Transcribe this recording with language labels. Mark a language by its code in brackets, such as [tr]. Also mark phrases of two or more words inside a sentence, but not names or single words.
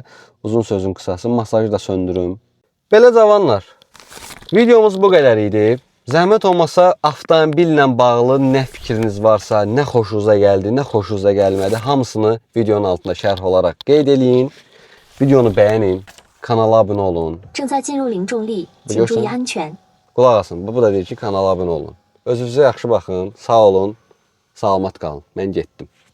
[az] Uzun sözün qısası, masajı da söndürüm. Belə cavanlar, videomuz bu qədər idi. Zəhmət olmasa avtomobillə bağlı nə fikriniz varsa, nə xoşunuza gəldi, nə xoşunuza gəlmədi, hamısını videonun altında şərh olaraq qeyd eləyin. Videonu bəyənin, kanala abunə olun. [zh] 正在进入零重力，请注意安全。 [az] Qulaq asın, bu da deyir ki, kanala abunə olun. Özünüzə yaxşı baxın, sağ olun, salamat qalın. Mən getdim.